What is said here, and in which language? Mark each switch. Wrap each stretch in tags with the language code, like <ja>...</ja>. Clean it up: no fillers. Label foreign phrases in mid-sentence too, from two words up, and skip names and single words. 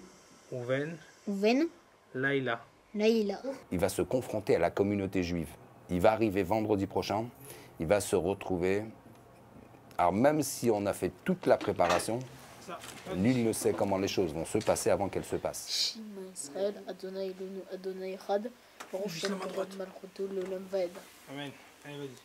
<fr>Ouven, Ouven, Laïla. Naïla. Il va se confronter à la communauté juive. Il va arriver vendredi prochain, il va se retrouver... Alors même si on a fait toute la préparation, lui, il ne sait comment les choses vont se passer avant qu'elles se passent.</fr> <he>שמע ישראל ה' אלוהינו ה' אחד ברוך שם כבוד מלכותו לעולם ועד.</he> <fr>Amen. Allez, vas-y.</fr>